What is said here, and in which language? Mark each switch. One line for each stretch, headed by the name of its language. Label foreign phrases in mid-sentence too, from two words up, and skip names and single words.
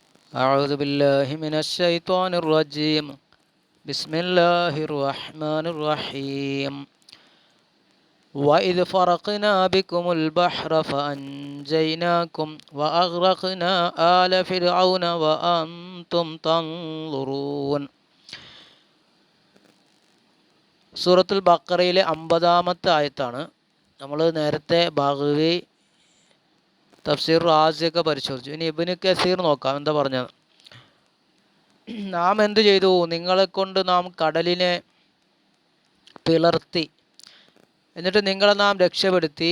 Arabic: أعوذ بالله من الشيطان الرجيم بسم الله الرحمن الرحيم وإذ فرقنا بكم البحر فأنجيناكم وأغرقنا آل فرعون وأنتم تنظرون
Malayalam: സൂറത്തുൽ ബഖറയിലെ 50-ാമത്തെ ആയത്താണ്. നമ്മൾ നേരത്തെ ബഗവി തഫ്സീർ റാസിയൊക്കെ പരിശോധിച്ചു. ഇനി ഇബ്നു കസീർ നോക്കാം എന്താ പറഞ്ഞത്. നാം എന്തു ചെയ്തു? നിങ്ങളെ കൊണ്ട് നാം കടലിനെ പിളർത്തി, എന്നിട്ട് നിങ്ങളെ നാം രക്ഷപ്പെടുത്തി.